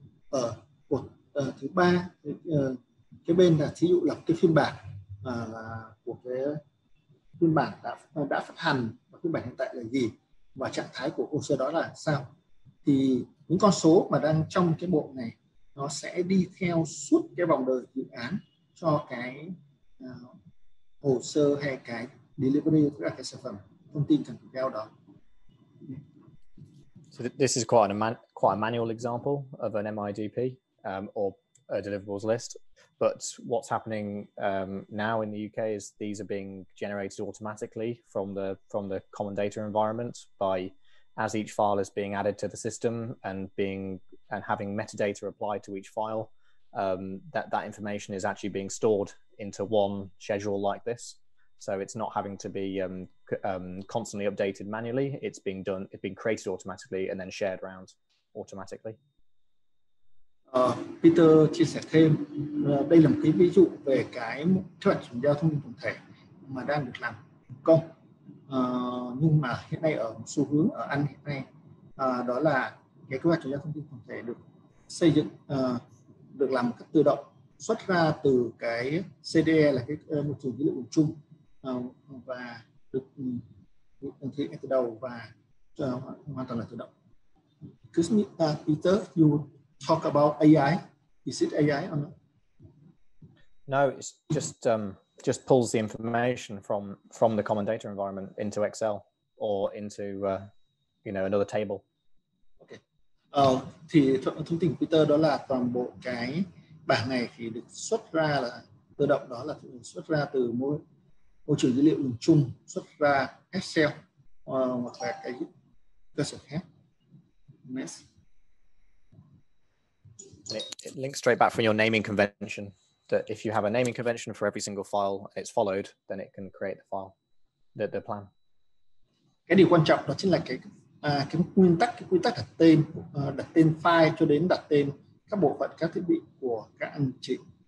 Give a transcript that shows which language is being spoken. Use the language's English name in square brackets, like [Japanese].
[Vietnamese] Ở cột thứ ba, cái bên là thí dụ là cái phiên bản của cái phiên bản đã phát hành và phiên bản hiện tại là gì và trạng thái của hồ sơ đó là sao. Thì những con số mà đang trong cái bộ này nó sẽ đi theo suốt cái vòng đời dự án cho cái hồ sơ hay cái delivery, tức là cái sản phẩm thông tin cần theo đó. [English] So this is quite a manual example of an MIDP or a deliverables list. But what's happening now in the UK is these are being generated automatically from the common data environment as each file is being added to the system and having metadata applied to each file. That information is actually being stored into one schedule like this. So it's not having to be constantly updated manually. It's being created automatically and then shared around automatically. [Vietnamese] Peter chia sẻ thêm, đây là một cái ví dụ về cái kế hoạch chuyển giao thông tin tổng thể mà đang được làm thành công, nhưng mà hiện nay ở xu hướng ở Anh hiện nay đó là cái kế hoạch chuyển giao thông tin tổng thể được xây dựng được làm một cách tự động, xuất ra từ cái CDE là cái môi trường dữ liệu dùng chung, và được thực hiện từ đầu và hoàn toàn là tự động. [English] Excuse me, Peter, you talk about AI. Is it AI or not? No, it's just pulls the information from the common data environment into Excel or into another table. Okay. [Vietnamese] Thì thông tin của Peter đó là toàn bộ cái bảng này thì được xuất ra là tự động, đó là xuất ra từ môi trường dữ liệu dùng chung, xuất ra Excel hoặc là cái cơ sở khác. [English] Next. And it links straight back from your naming convention, that if you have a naming convention for every single file and it's followed, then it can create the file, the plan. [Vietnamese] Cái điều quan trọng đó chính là cái quy tắc đặt tên file cho đến đặt tên các bộ phận, các thiết bị của các anh chị.